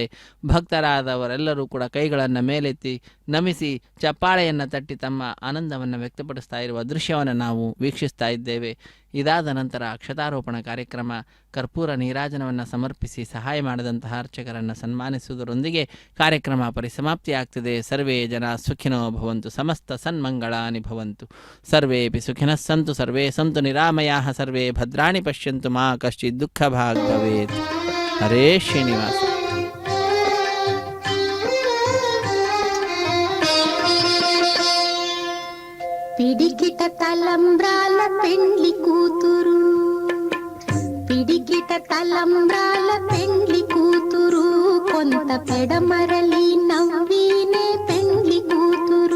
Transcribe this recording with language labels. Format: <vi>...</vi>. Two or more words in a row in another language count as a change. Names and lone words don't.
<kn>ಭಕ್ತರಾದವರೆಲ್ಲರೂ ಕೂಡ ಕೈಗಳನ್ನು ಮೇಲೆತ್ತಿ ನಮಿಸಿ ಚಪ್ಪಾಳೆಯನ್ನು ತಟ್ಟಿ ತಮ್ಮ ಆನಂದವನ್ನು ವ್ಯಕ್ತಪಡಿಸ್ತಾ ಇರುವ ದೃಶ್ಯವನ್ನು ನಾವು ವೀಕ್ಷಿಸ್ತಾ ಇದ್ದೇವೆ. ಇದಾದ ನಂತರ ಅಕ್ಷತಾರೋಪಣ ಕಾರ್ಯಕ್ರಮ, ಕರ್ಪೂರ ನೀರಾಜನವನ್ನು ಸಮರ್ಪಿಸಿ ಸಹಾಯ ಮಾಡಿದಂತಹ ಅರ್ಚಕರನ್ನು ಸನ್ಮಾನಿಸುವುದರೊಂದಿಗೆ ಕಾರ್ಯಕ್ರಮ ಪರಿಸಮಾಪ್ತಿಯಾಗ್ತದೆ.</kn> <sa>ಸರ್ವೇ ಜನ ಸುಖಿನೋ ಭವಂತು, ಸಮಸ್ತ ಸನ್ಮಂಗಳಾನಿ ಭವಂತು, ಸರ್ವೇಪಿ ಸುಖಿನಃ ಸಂತು, ಸರ್ವೇ ಸಂತು ನಿರಾಮಯಾಃ, ಸರ್ವೇ ಭದ್ರಾಣಿ ಪಶ್ಯಂತು, ಮಾ ಕಶ್ಚಿತ್ ದುಃಖ ಭಾಗ್ ಭವೇತ್. ಹರೇ ಶ್ರೀನಿವಾಸ.</sa> <te>పిడికిట తలంబ్రాల పెండ్లి కూతురు, పిడికిట తలంబ్రాల పెండ్లి కూతురు, కొంత పెడమరలి నవ్వినే పెండ్లి కూతురు.</te>